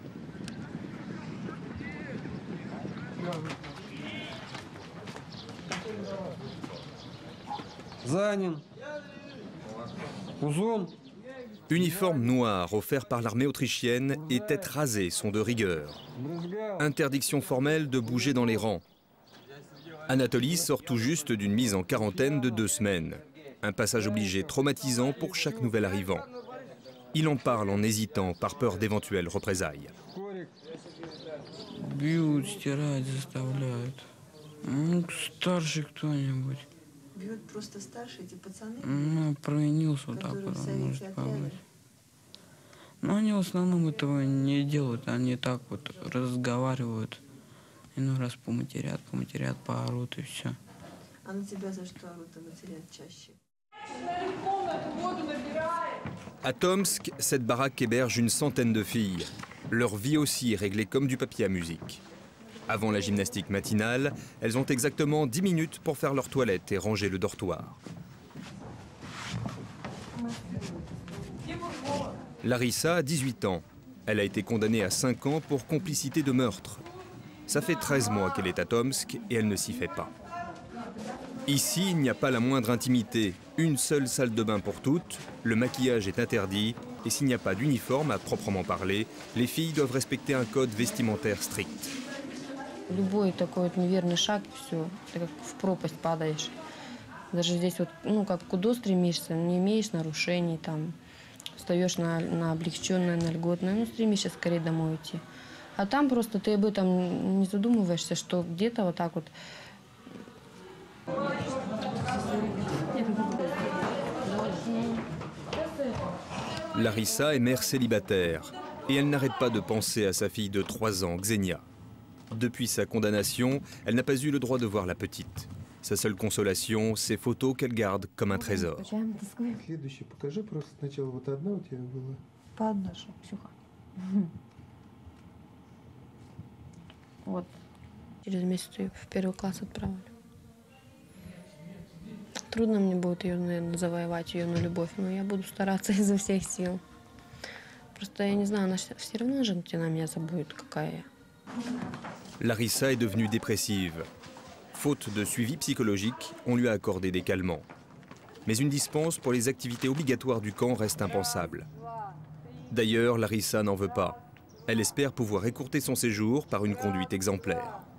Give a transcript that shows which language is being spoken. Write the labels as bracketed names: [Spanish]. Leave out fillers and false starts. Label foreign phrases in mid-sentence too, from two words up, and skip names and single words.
[French] Uniforme noir offert par l'armée autrichienne et tête rasée sont de rigueur. Interdiction formelle de bouger dans les rangs. Anatoly sort tout juste d'une mise en quarantaine de 2 semaines. Un passage obligé traumatisant pour chaque nouvel arrivant. Il en parle en hésitant par peur d'éventuelles représailles. [Russian] Бьют, стирают, заставляют. Старший кто-нибудь. Бьют просто старшие эти пацаны? Ну, провинился вот так вот, может помыть. Но они в основном этого не делают, они так вот разговаривают. Иной раз поматерят, поорут и все. А на тебя за что орут и матерят чаще? [French] À Tomsk, cette baraque héberge une centaine de filles. Leur vie aussi est réglée comme du papier à musique. Avant la gymnastique matinale, elles ont exactement 10 minutes pour faire leur toilette et ranger le dortoir. Larissa a 18 ans. Elle a été condamnée à 5 ans pour complicité de meurtre. Ça fait 13 mois qu'elle est à Tomsk et elle ne s'y fait pas. Ici, il n'y a pas la moindre intimité. Une seule salle de bain pour toutes, le maquillage est interdit et s'il n'y a pas d'uniforme à proprement parler, les filles doivent respecter un code vestimentaire strict. [Russian] Любой такой вот неверный шаг, все, ты как в пропасть падаешь. Даже здесь вот, ну, как куда стремишься, не имеешь нарушений, там, встаешь на облегченное, на льготное, ну, стремишься скорее домой уйти. А там просто ты об этом не задумываешься, что где-то вот так вот. [French] Larissa est mère célibataire et elle n'arrête pas de penser à sa fille de 3 ans, Xenia. Depuis sa condamnation, elle n'a pas eu le droit de voir la petite. Sa seule consolation, ses photos qu'elle garde comme un trésor. [Russian] Вот. Через месяц ее в 1 класс отправили. Трудно мне будет ее, наверное, завоевать, ее на любовь, но я буду стараться изо всех сил. Просто я не знаю, она все равно же на меня забудет, какая я. [French] Larissa est devenue dépressive. Faute de suivi psychologique, on lui a accordé des calmants. Mais une dispense pour les activités obligatoires du camp reste impensable. D'ailleurs, Larissa n'en veut pas. Elle espère pouvoir écourter son séjour par une conduite exemplaire.